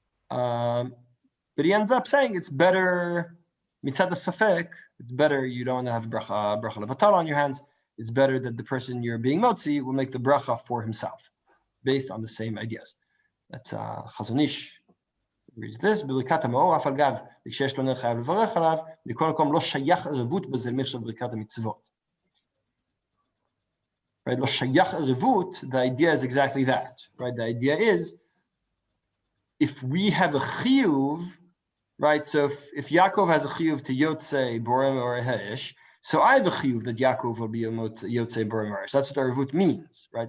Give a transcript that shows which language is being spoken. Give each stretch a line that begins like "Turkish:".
English: But he ends up saying it's better mitzad safek. It's better you don't have bracha levatala on your hands. It's better that the person you're being motzi will make the bracha for himself, based on the same ideas. That's Chazon Ish reads this.
Hebrew: בברכת המאור, אף על גב, כשיש לו נר חייב לברך עליו, מכל מקום לא שייך ערבות בזלמך של ברכת המצוות.
English: Right?
Hebrew: לא שייך ערבות,
English: the idea is exactly that. Right? The idea is, if we have a chiyuv, right? So if Yaakov has a chiyuv to Yotzei, Borem, or Hesh, so I have a chiyuv that Yaakov will be a Yotzei, Borem, or Hesh. That's what Arvut means, right?